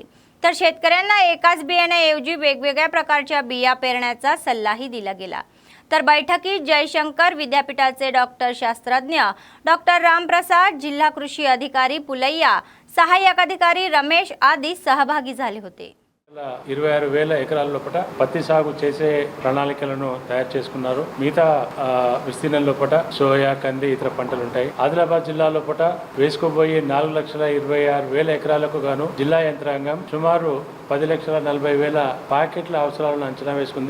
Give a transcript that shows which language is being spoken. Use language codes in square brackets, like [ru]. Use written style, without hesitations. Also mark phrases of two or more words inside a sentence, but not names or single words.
[mr] तर शेतकऱ्यांना एकाच बियाण्याऐवजी वेगवेगळ्या प्रकारच्या बिया पेरण्याचा सल्लाही दिला गेला। तर बैठकीत जयशंकर विद्यापीठाचे डॉक्टर शास्त्रज्ञ डॉक्टर रामप्रसाद, जिल्हा कृषी अधिकारी पुलैया, सहाय्यक अधिकारी रमेश आदी सहभागी झाले होते। [te] 26,000 ఎకరాల లోపల పత్తి సాగు చేసే ప్రణాళికలను తయారు చేసుకున్నారు. మిగతా విస్తీర్ణం లోపల సోయా, కంది, ఇతర పంటలు ఉంటాయి. ఆదిలాబాద్ జిల్లా లోపల వేసుకోబోయే 4,26,000 ఎకరాలకు గాను జిల్లా యంత్రాంగం సుమారు 10,40,000 ప్యాకెట్ల అవసరాలను అంచనా వేసుకుంది.